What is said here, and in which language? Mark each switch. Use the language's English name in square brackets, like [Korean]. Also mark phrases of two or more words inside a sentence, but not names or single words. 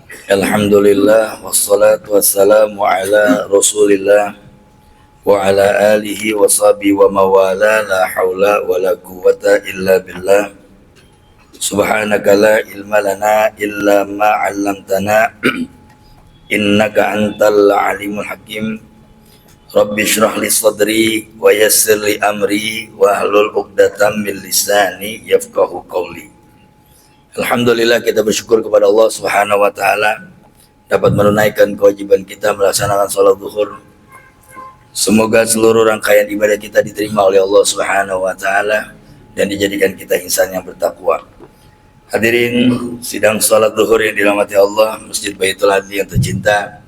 [Arabic] الحمد لله والصلاة والسلام على رسول الله وعلى آله وصحبه ومن والاه لا حول ولا قوة إلا بالله. سبحانك لا علم لنا إلا ما علمتنا إنك أنت العليم الحكيم. رب اشرح لي صدري ويسر لي أمري واحلل عقدة من لساني يفقهوا قولي. Alhamdulillah, [Indonesian] kita bersyukur kepada Allah [Arabic] سبحانه وتعالى [Indonesian] dapat menunaikan kewajiban kita melaksanakan salat zuhur. Semoga seluruh rangkaian ibadah kita diterima oleh Allah [Arabic] سبحانه وتعالى [Indonesian] dan dijadikan kita insan yang bertakwa. Hadirin sidang salat zuhur yang dirahmati Allah, Masjid Baitul Adli yang tercinta.